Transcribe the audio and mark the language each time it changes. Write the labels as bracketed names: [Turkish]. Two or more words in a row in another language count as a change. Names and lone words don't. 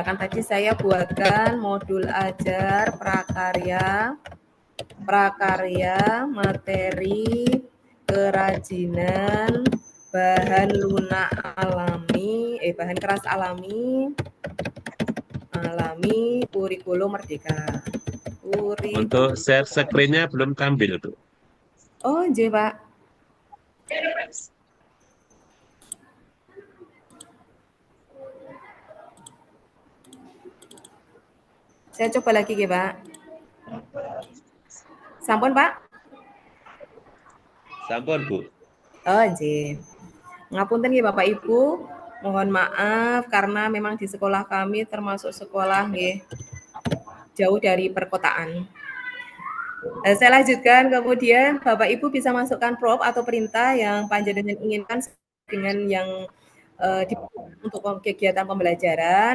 [Indonesian] Misalkan tadi saya buatkan modul ajar prakarya prakarya, materi, kerajinan, bahan lunak alami, bahan keras alami, kurikulum merdeka. Untuk [English] share screen- [Indonesian] nya belum tampil, Bu. Oh, nggih, Pak. Saya coba lagi nggih, Pak. [Javanese] Sampun, Pak? Sampun, Bu. Oh, nggih. Ngapunten nggih [Indonesian] Bapak Ibu, mohon maaf karena memang di sekolah kami termasuk sekolah nggih jauh dari perkotaan. Saya lanjutkan, kemudian Bapak Ibu bisa masukkan prop atau perintah yang panjenengan inginkan dengan yang untuk kegiatan pembelajaran.